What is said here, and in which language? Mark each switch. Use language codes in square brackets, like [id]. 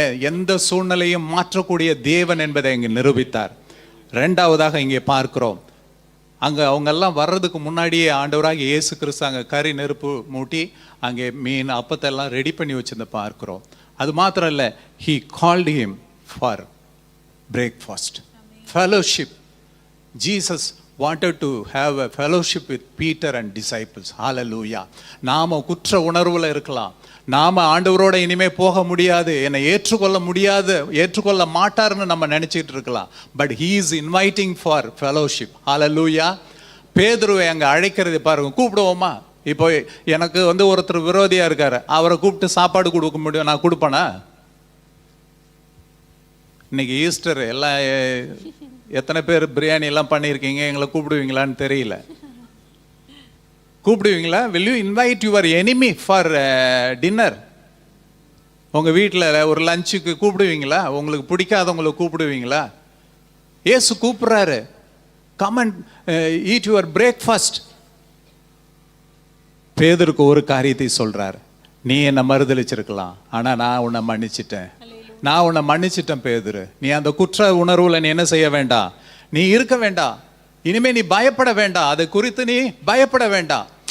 [ta] எந்த சூழ்நிலையும் மாற்றக்கூடிய தேவன் என்பதை இங்கே நிரூபித்தார். 2வதாக இங்கே பார்க்கிறோம், அங்கே அவங்கெல்லாம் வர்றதுக்கு முன்னாடியே ஆண்டவராக இயேசு கிறிஸ்து அங்கே கறி நெருப்பு மூட்டி அங்கே மீன் அப்பத்தை எல்லாம் ரெடி பண்ணி வச்சிருந்த பார்க்கிறோம். அது மாத்திரம் இல்லை, [en] he called him for breakfast, fellowship. Jesus wanted to have a fellowship with Peter and disciples. Hallelujah. [ta] நாம குற்ற உணர்வுல இருக்கலாம், நாம ஆண்டவரோட இனிமே போக முடியாது, என்னை ஏற்றுக்கொள்ள முடியாது, ஏற்றுக்கொள்ள மாட்டாருன்னு நம்ம நினைச்சிட்டு இருக்கலாம். [en] But he is inviting for fellowship. [ta] Hallelujah. பேதுருவை அங்க அழைக்கிறது பாருங்க. கூப்பிடுவோமா? இப்போ எனக்கு ஒருத்தர் விரோதியா இருக்காரு, அவரை கூப்பிட்டு சாப்பாடு கொடுக்க முடியும், நான் கொடுப்பேனா? இன்னைக்கு ஈஸ்டர் எல்லாம் எத்தனை பேர் பிரியாணி எல்லாம் பண்ணியிருக்கீங்க, எங்களை கூப்பிடுவீங்களான்னு தெரியல. கூப்பிடுவீங்களா? [en] will you invite your enemy for dinner? [ta] உங்கள் வீட்டில் ஒரு லஞ்சுக்கு கூப்பிடுவீங்களா? உங்களுக்கு பிடிக்காதவங்களை கூப்பிடுவீங்களா? ஏசு கூப்பிட்றாரு, [en] come and eat your breakfast. [ta] பேதுருக்கு ஒரு காரியத்தை சொல்றார், நீ என்னை மறுதலிச்சிருக்கலாம், ஆனால் நான் உன்னை மன்னிச்சிட்டேன், நான் உன்னை மன்னிச்சிட்டேன் பேதுரு. நீ அந்த குற்ற உணர்வுல நீ என்ன செய்ய வேண்டாம், நீ இருக்க வேண்டாம், இனிமே நீ பயப்பட வேண்டாம், அதை குறித்து நீ பயப்பட வேண்டாம்.